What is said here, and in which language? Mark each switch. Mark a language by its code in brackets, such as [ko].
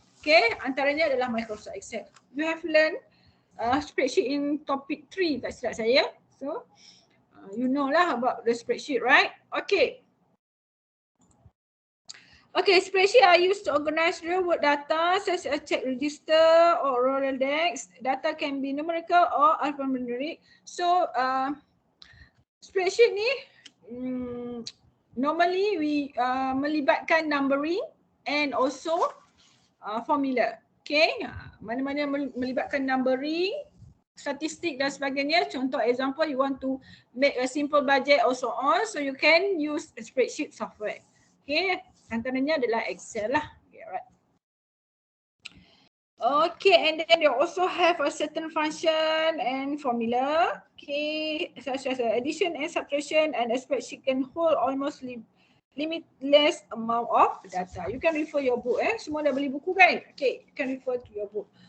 [ms] Okay, antaranya adalah Microsoft Excel. [en] You have learned spreadsheet in topic 3 [ms] tak silap saya. [en] So you know lah about the spreadsheet, right? Okay. Okay, spreadsheet are used to organize real-world data such as check register or Rolodex. Data can be numerical or alphanumeric. So spreadsheet ni normally we [ms] melibatkan [en] numbering and also formula. [ms] Okay, mana-mana melibatkan numbering, statistik dan sebagainya. Contoh [en] example, you want to make a simple budget or so on, so you can use a spreadsheet software. [ms] Okay, antaranya adalah Excel lah. [en] Okay, right. Okay, and then you also have a certain function and formula. Okay, such as addition and subtraction, and a spreadsheet can hold almost limitless amount of data. You can refer your book. [ms] Semua dah beli buku kan? [en] Okay, you can refer to your book.